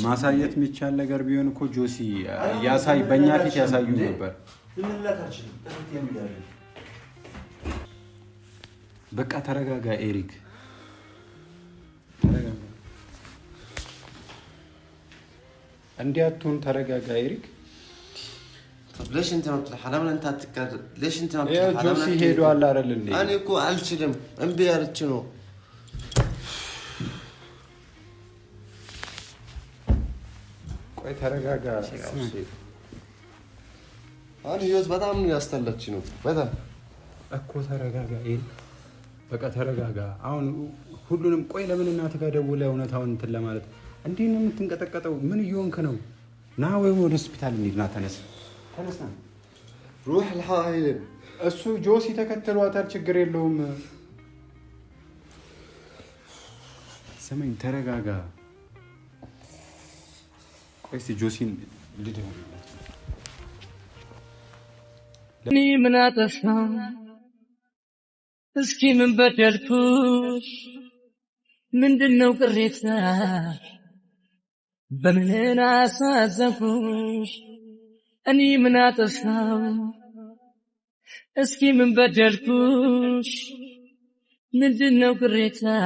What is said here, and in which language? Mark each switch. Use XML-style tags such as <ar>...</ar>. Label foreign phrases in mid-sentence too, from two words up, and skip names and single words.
<am>ማሳየት የሚቻል ነገር ቢሆን እኮ ጆሲ ያሳይ በእኛ ፊት ያሳዩ ነበር ዝም ልላት አልችልም ተከትዬ እሄዳለሁ በቃ ተረጋጋ ኤሪክ ተረጋጋ እንዲያቱን ተረጋጋ ኤሪክ</am> <ar>طب ليش انت ما بتلحق لما انت تتكرر ليش انت ما بتلحق</ar> <am>يا جوسي ሄዶ አለ አይደል እንዴ انا እኮ አልችልም እምቢ ያለች ነው ቆይ ተረጋጋ አሁን ህይወት በጣም ነው ያስተላች ነው በጣም እኮ ተረጋጋ ኤሪክ በቃ ተረጋጋ አሁን ሁሉንም ቆይ ለምን እናትህ ጋር ደውለህ እውነታውን እንትን ለማለት እንዴ ነው የምትንቀጠቀጠው ምን እየሆንክ ነው ና ወይ ወደ ሆስፒታል እንሂድና ተነስ</am> <ar>روح الحائل</ar> <am>እሱ ጆሲ ተከተሏታል ችግር የለውም ሰማኝ ተረጋጋ ቆይ ጆሲን ልደውልለት እኔ ምን አጠፋሁ እስኪ ምን በደልኩሽ ምንድነው ቅሬታ በምን አሳዘንኩሽ እኔ ምን አጠፋሁ እስኪ ምን በደልኩሽ ምንድነው ቅሬታ</am>